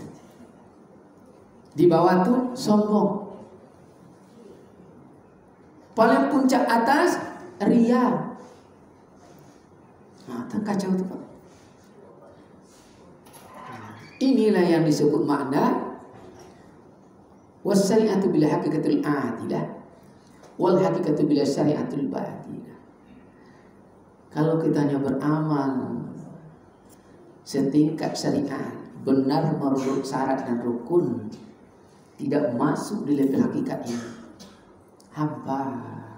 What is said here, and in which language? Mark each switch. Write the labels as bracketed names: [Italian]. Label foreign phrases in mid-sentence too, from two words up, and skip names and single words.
[Indonesian] Di bawah tuh sombong. Paling puncak atas ria. Nah, kacau itu Pak. Inilah yang disebut makna [Arabic] والشريعة بالحقيقة عادلة والحقيقة بالشريعة باطلة. [Indonesian] Kalau kita hanya beramal setingkat syariat, benar menurut syarat dan rukun, tidak masuk di level hakikat ini, hampa.